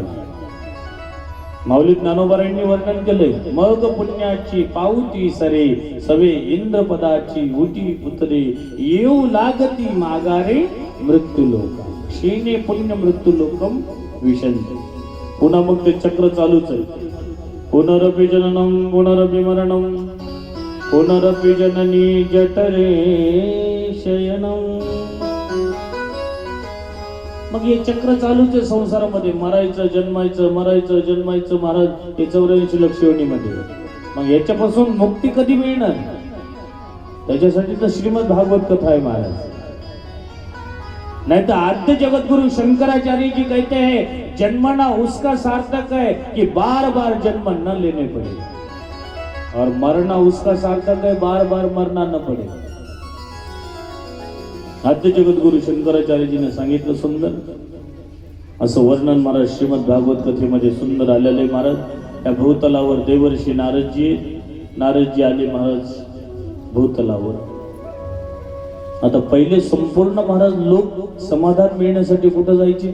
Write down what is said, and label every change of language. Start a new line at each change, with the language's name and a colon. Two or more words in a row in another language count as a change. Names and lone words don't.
Marathi: माऊली ज्ञानोबारायांनी वर्णन केलंय, मग पुण्याची पावती सरे सवे इंद्रपदाची उटी उतरे येऊ लागती मागारे मृत्यू लोक
Sanskrit: क्षीणे पुण्य मृत्यू लोकम विशंती.
Marathi: पुन्हा मग ते चक्र चालूच आहे.
Sanskrit: पुनरपि जननम पुनरपि मरणम पुनरपि जननी जठरे शयनम.
Marathi: मग हे चक्र चालूच आहे संसारामध्ये, मरायचं जन्मायचं, मरायचं जन्मायचं महाराज. हे 84 लक्ष योनीमध्ये. मग याच्यापासून मुक्ती कधी मिळणार? त्याच्यासाठी तर श्रीमद भागवत कथा आहे महाराज.
Hindi: नहीं तो आद्य जगत गुरु शंकराचार्य जी कहते हैं जन्मना उसका सार्थक है कि बार बार जन्म न लेने पड़े, और मरना उसका सार्थक है बार बार मरना न पड़े.
Marathi: आद्य जगत गुरु शंकराचार्यजीने सांगितलं सुंदर असं वर्णन महाराज श्रीमद भागवत कथेमध्ये सुंदर आलेले. महाराज त्या भूतलावर देवर्षी नारदजी आले महाराज भूतलावर. आता पहिले संपूर्ण महाराज लोक समाधान मिळण्यासाठी कुठं जायचे?